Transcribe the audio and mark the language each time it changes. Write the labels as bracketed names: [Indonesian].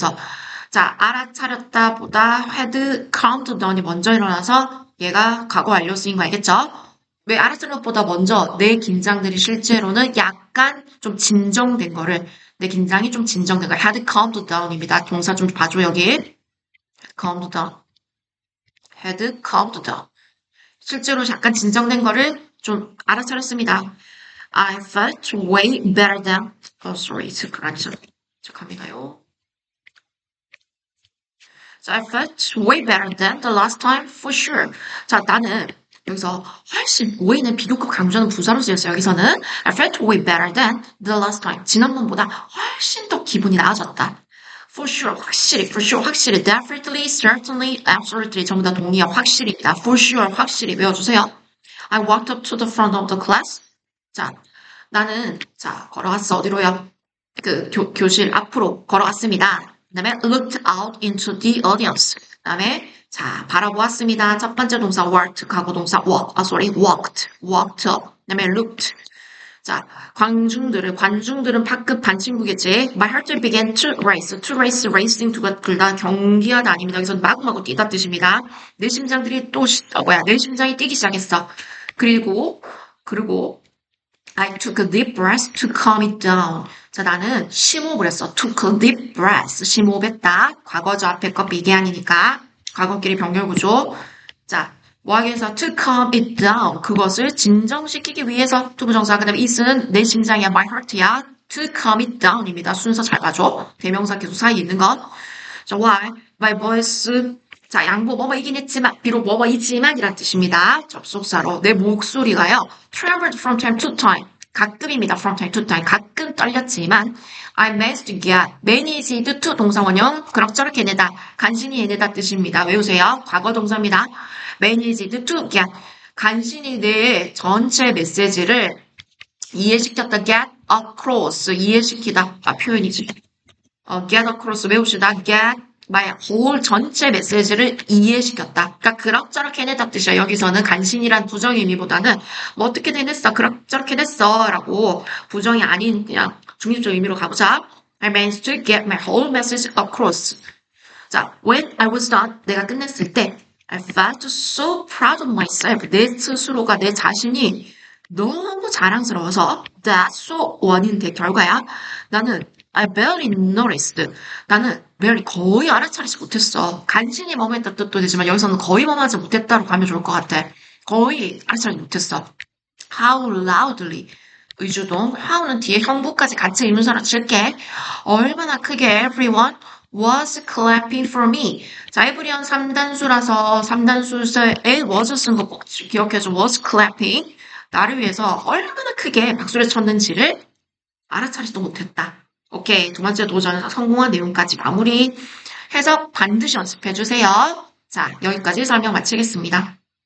[Korean] 해서 자, 알아차렸다 보다 had calmed down이 먼저 일어나서 얘가 과거 완료 쓰인 거 알겠죠? 왜 알아차린 것보다 먼저 내 긴장들이 실제로는 약간 좀 진정된 거를 내 긴장이 좀 진정된 거 had calmed down입니다. 동사 좀 봐줘 여기. calmed down. had calmed down. 실제로 약간 진정된 거를 좀 알아차렸습니다. [English] I felt way better than, sorry, [Korean] 잠깐만요. [English] So I felt way better than the last time for sure. [Korean] 자, 나는 여기서 훨씬 way는 비교급 강조하는 부사로 쓰였어요. 여기서는 [English] I felt way better than the last time. [Korean] 지난번보다 훨씬 더 기분이 나아졌다. [English] For sure, 확실히, for sure, 확실히, definitely, certainly, absolutely, [Korean] 전부 다 동의어 확실히다. [English] For sure, [Korean] 확실히 외워주세요. [English] I walked up to the front of the class. [Korean] 자, 나는 걸어갔어. 어디로요? 교실 앞으로 걸어갔습니다. [English] 그 다음에 looked out into the audience. [Korean] 그 다음에 바라보았습니다. 첫 번째 동사 walked, 과거 동사 walked up. 그 다음에 looked. 자, 관중들은 파급 반친구겠지. [English] My heart began to race. To race, racing, [Korean] 둘 다 경기하다 아닙니다. 여기서 마구마구 뛰다 뜻입니다. 내 심장들이 내 심장이 뛰기 시작했어. [English] 그리고 I took a deep breath to calm it down. [Korean] 자, 나는 심호흡을 했어. [English] took a deep breath. [Korean] 심호흡했다. 과거죠. 앞에 거 began이니까. 과거끼리 병렬구조. 자, 뭐하기 위해서 [English] to calm it down. [Korean] 그것을 진정시키기 위해서 투부정사. 그 다음에 it은 내 심장이야. my heart야. to calm it down입니다. 순서 잘 봐줘. 대명사 계속 사이에 있는 것. [English] 자, why? My voice. [Korean] 자, 양보 뭐뭐이긴 했지만, 비록 뭐뭐이지만 이란 뜻입니다. 접속사로 내 목소리가요. [English] traveled from time to time. [Korean] 가끔입니다. from time to time. 가끔 떨렸지만 [English] I managed to get, managed to 동사원형 그럭저럭 해내다. [Korean] 간신히 해내다 뜻입니다. 외우세요. 과거 동사입니다. managed to get. 간신히 내 전체 메시지를 이해시켰다. [English] get across. [Korean] 이해시키다. 표현이지. get across 외웁시다. [English] get my whole [Korean] 전체 메시지를 이해시켰다. 그러니까 그럭저럭 해내다 뜻이야. 여기서는 간신이란 부정 의미보다는 뭐 어떻게 해냈어? 그럭저럭 해냈어. 라고 부정이 아닌 그냥 중립적 의미로 가보자. [English] I managed to get my whole message across. 자, when I was done, [Korean] 내가 끝냈을 때 [English] I felt so proud of myself. [Korean] 내 스스로가 내 자신이 너무 자랑스러워서 that so 원인데 결과야. 나는 [English] I barely noticed. [Korean] 나는 [English] barely [Korean] 거의 알아차리지 못했어. 간신히 머무했다 뜻도 되지만 여기서는 거의 머무하지 못했다로 가면 좋을 것 같아. 거의 알아차리지 못했어. [English] How loudly. 의주동. [Korean] how는 뒤에 형부까지 같이 의문사로 칠게. 얼마나 크게 [English] everyone was clapping for me. [Korean] 자, 에브리언 3단수라서 3단수에 was 쓴 거 꼭 기억해줘. [English] was clapping. [Korean] 나를 위해서 얼마나 크게 박수를 쳤는지를 알아차리지도 못했다. 오케이. 두 번째 도전에서 성공한 내용까지 마무리. 해석 반드시 연습해주세요. 자, 여기까지 설명 마치겠습니다.